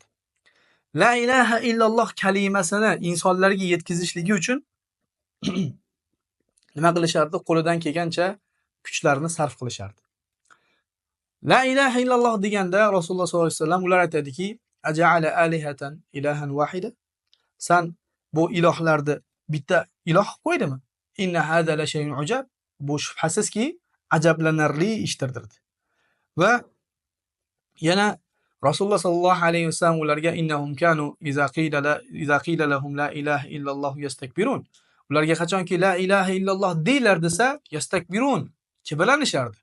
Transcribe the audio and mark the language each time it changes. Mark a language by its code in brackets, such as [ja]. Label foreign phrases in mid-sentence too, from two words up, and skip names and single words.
[ar] لا إله إلا الله [uz] kalimasini insonlarga yetkazishligi uchun nima qilishardi? Qo'lidan kelgancha kuchlarini sarf qilishardi. [ar] لا إله إلا الله [uz] deganda Rasululloh [ar] صلى الله عليه وسلم [uz] ular aytadiki, [ar] أجعل الآلهة إلها واحدا? [uz] San bu ilohlarni bitta iloh qo'ydimi? [ar] إن هذا لشيء عجاب. [uz] Bu shubhasizki ajablanarli ishdir dedi. Va yana [ar] رسول الله صلى الله عليه وسلم ularga إنهم كانوا إذا قيل لهم لا إله إلا الله يستكبرون. [uz] Ularga qachonki [ar] لا إله إلا الله [uz] deylar desa, yastakbirun, kibirlanishardi.